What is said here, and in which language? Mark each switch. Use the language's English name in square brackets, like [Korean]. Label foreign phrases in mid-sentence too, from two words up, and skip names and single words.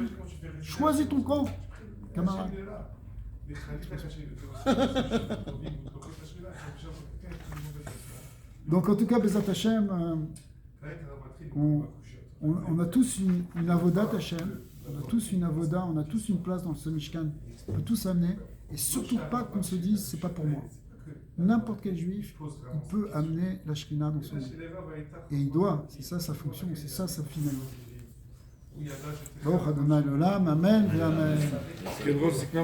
[French] Choisis ton camp, camarade. Donc, en tout cas, [Hebrew] בעזרת השם, [French] on a tous une [Hebrew] עבודת השם, [French] on a tous une avoda, on a tous une place dans ce Mishkan. On peut tous amener, et surtout pas qu'on se dise c'est pas pour moi. N'importe quel juif, il peut amener la Shekhinah dans son monde. Et il doit, c'est ça sa fonction, c'est ça sa finalité. [Hebrew] ברוך ה' לעולם, [French] amen et amen. Ce qui est drôle, c'est que